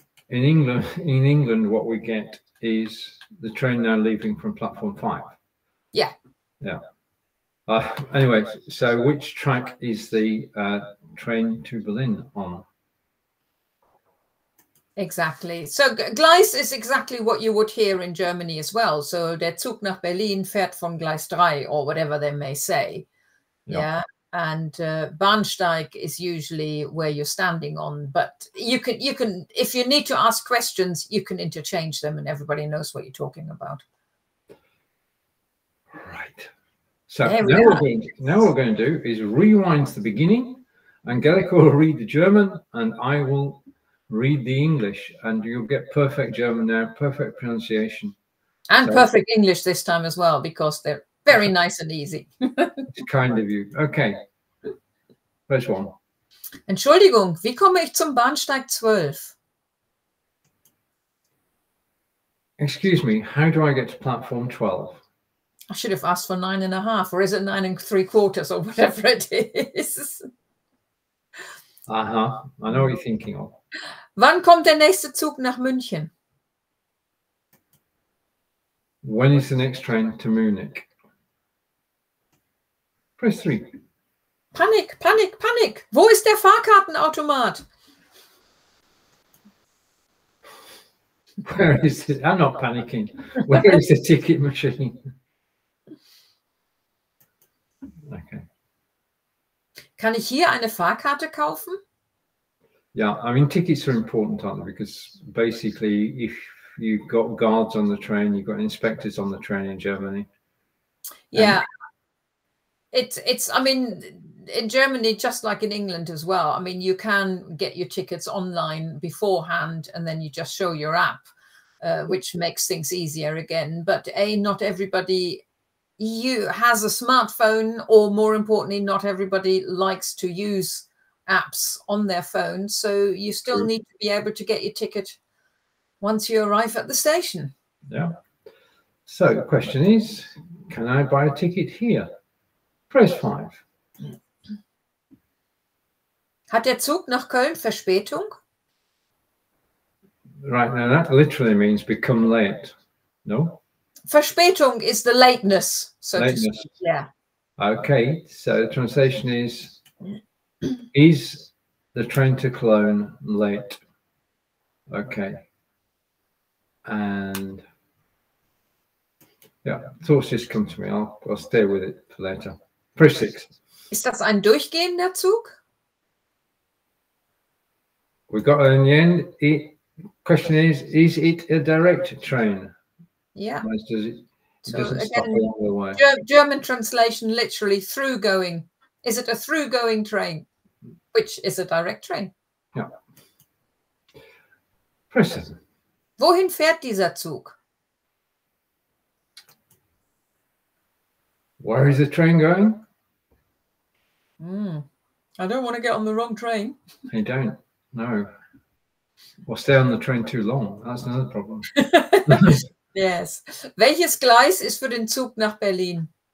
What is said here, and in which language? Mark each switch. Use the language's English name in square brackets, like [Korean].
[English] In England, what we get is the train now leaving from platform 5. Yeah. Yeah. Anyway, so which track is the train to Berlin on? Exactly. So Gleis is exactly what you would hear in Germany as well. So [German] der Zug nach Berlin fährt von Gleis 3 [English] or whatever they may say. Yeah. And Bahnsteig is usually where you're standing on. But you can if you need to ask questions, you can interchange them and everybody knows what you're talking about. Right. So now what we're going to do is rewind to the beginning. Angelika will read the German and I will read the English, and you'll get perfect German now, perfect pronunciation. And so, perfect English this time as well, because they're very nice and easy. It's kind of you. Okay. First one. [German] Entschuldigung, wie komme ich zum Bahnsteig 12? [English] Excuse me, how do I get to platform 12? I should have asked for 9.5, or is it 9 3/4, or whatever it is? I know what you're thinking of. [German] Wann kommt der nächste Zug nach München? [English] When is the next train to Munich? Press 3. [German] Panik, Panik, Panik. Wo ist der Fahrkartenautomat? [English] Where is it? I'm not panicking. Where is the ticket machine? Okay. [German] Kann ich hier eine Fahrkarte kaufen? [English] Yeah, I mean, tickets are important, aren't they? Because basically, if you've got guards on the train, you've got inspectors on the train in Germany. Yeah. I mean, in Germany, just like in England as well, I mean, you can get your tickets online beforehand, and then you just show your app, which makes things easier again. But not everybody has a smartphone, or more importantly, not everybody likes to use apps on their phone. So you still need to be able to get your ticket once you arrive at the station. Yeah. So the question is, can I buy a ticket here? Press 5. [German] Hat der Zug nach Köln Verspätung? [English] Right, now that literally means become late. No? Verspätung is the lateness. So lateness. To speak. Yeah. Okay, so the translation is the train to Cologne late? Okay. And yeah, thoughts just come to me. I'll stay with it for later. Press 6. [German] Ist das ein durchgehender Zug? [English] We got in the end. The question is it a direct train? Yeah. It so doesn't again, stop along the way. German translation, literally through going. Is it a through going train? Which is a direct train. Yeah. Press 7. [German] Wohin fährt dieser Zug? [English] Where is the train going? I don't want to get on the wrong train. You don't. No. Or stay on the train too long. That's another problem. Yes. [German] Welches Gleis ist für den Zug nach Berlin?